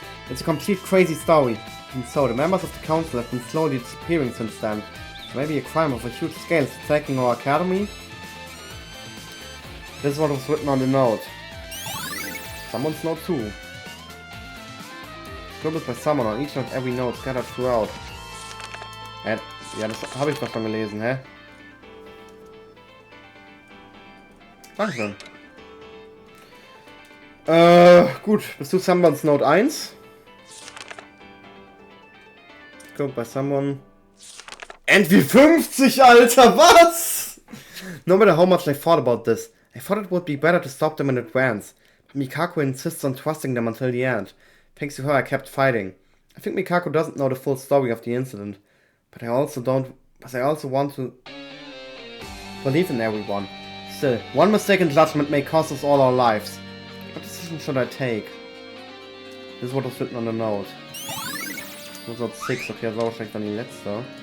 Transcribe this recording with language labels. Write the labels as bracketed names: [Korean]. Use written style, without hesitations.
[English] It's a complete crazy story. And so, the members of the council have been slowly disappearing since then. So maybe a crime of a huge scale is attacking our academy? This is what was written on the note. Someone's note too. Scribbled by someone on each and every note scattered throughout. [German] Ja, das habe ich doch schon gelesen, hä? Dankeschön. Gut. Bist du Someone's Note 1? [English] Scribbled by someone. Entry 50, [German] Alter, was? [English] No matter how much I thought about this, I thought it would be better to stop them in advance. But Mikako insists on trusting them until the end. Thanks to her, I kept fighting. I think Mikako doesn't know the full story of the incident. But I also want to believe in everyone. Still, one mistaken judgment may cost us all our lives. What decision should I take? This is what was written on the note. [German] Note 6, okay, das war wahrscheinlich dann die letzte.